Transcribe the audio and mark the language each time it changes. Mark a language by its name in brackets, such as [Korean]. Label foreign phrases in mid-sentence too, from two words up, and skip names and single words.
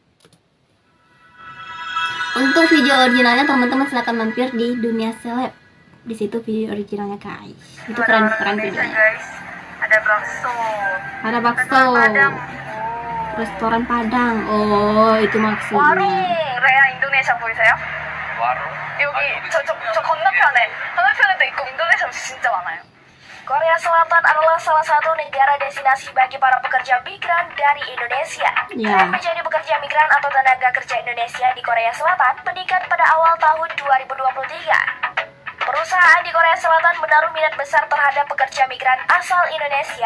[Indonesian] Untuk video originalnya teman-teman silahkan mampir di Dunia Seleb. Di situ video originalnya guys. Itu keren-keren videonya. Ada bakso. Ada bakso. Padang. Restoran Padang. Oh, itu maksudnya. [Korean] warung 레아 인도네시아 보이세요? [Indonesian] warung? [Korean] 여기 저 건너편에도 있고 인도네시아 진짜 많아요. [Indonesian] Korea Selatan adalah salah satu negara destinasi bagi para pekerja migran dari Indonesia. Ya. Tren menjadi pekerja migran atau tenaga kerja Indonesia di Korea Selatan meningkat pada awal tahun 2023. Perusahaan di Korea Selatan menaruh minat besar terhadap pekerja migran asal Indonesia.